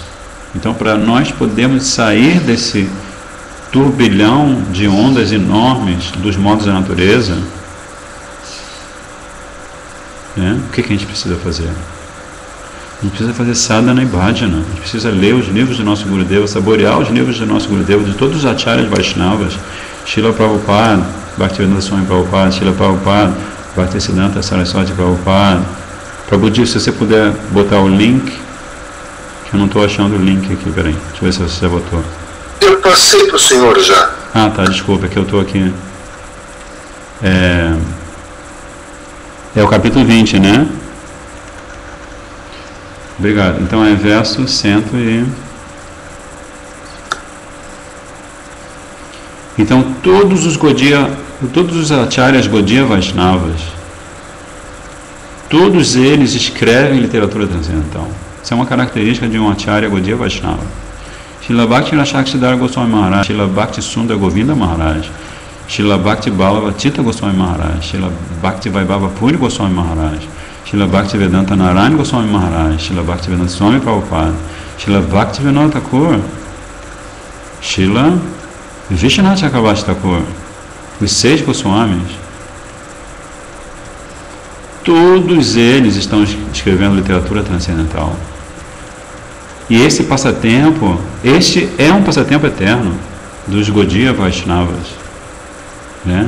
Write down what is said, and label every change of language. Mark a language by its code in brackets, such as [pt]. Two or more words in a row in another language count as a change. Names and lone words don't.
[pt] Então, para nós podermos sair desse turbilhão de ondas enormes dos modos da natureza, né? O que a gente precisa fazer? A gente precisa fazer sadhana e bhajana. A gente precisa ler os livros do nosso Gurudeva, saborear os livros do nosso Gurudeva, de todos os acharyas Vaishnavas, Srila Prabhupada, Bhaktivedanta Swami Prabhupada, Srila Prabhupada, Bhaktisiddhanta Saraswati Prabhupada. Prabhuji, se você puder botar o link, que eu não estou achando o link aqui, peraí, deixa eu ver se você já botou. Eu passei para o senhor já. Ah, tá, desculpa, é que eu estou aqui. É o capítulo 20, né? Obrigado. Então é verso 100 e... Então todos os acharyas Gaudiya Vaishnavas, todos eles escrevem literatura transcendental. Isso é uma característica de um acharya Gaudiya Vaishnava. Srila Bhakti Rashakshidhara Goswami Maharaj, Srila Bhakti Sundar Govinda Maharaj, Srila Bhakti Balavatita Goswami Maharaj, Srila Bhakti Vaibhava Puri Goswami Maharaj, Srila Bhakti Vedanta Narayana Goswami Maharaj, Srila Bhakti Vedanta Swami Prabhupada, Srila Bhakti Vinod Thakur, Srila Vishwanath Chakravarti Thakur, os 6 Goswamis, todos eles estão escrevendo literatura transcendental. E esse passatempo, este é um passatempo eterno dos Gaudiya Vaishnavas, né?